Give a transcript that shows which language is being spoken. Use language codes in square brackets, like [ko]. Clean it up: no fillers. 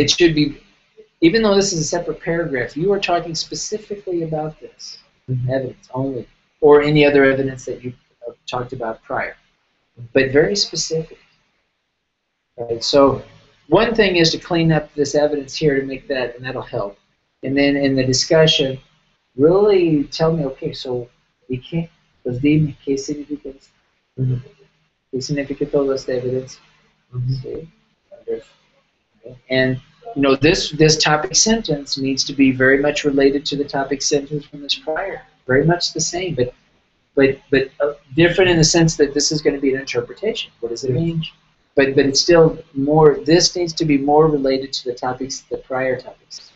[en] It should be, even though this is a separate paragraph, you are talking specifically about this Mhm. evidence only, or any other evidence that you talked about prior, but very specific. Right? So one thing is to clean up this evidence here to make that, and that'll help. And then in the discussion, really tell me, okay, so [es] ¿y qué? Pues dime, ¿qué significa esto? Mhm. ¿Qué significa toda esta evidencia? Mhm. ¿Sí? [en] And this topic sentence needs to be very much related to the topic sentence from this prior. Very much the same, but different in the sense that this is going to be an interpretation. What does it mean? But it's still more. This needs to be more related to the topics, the prior topics.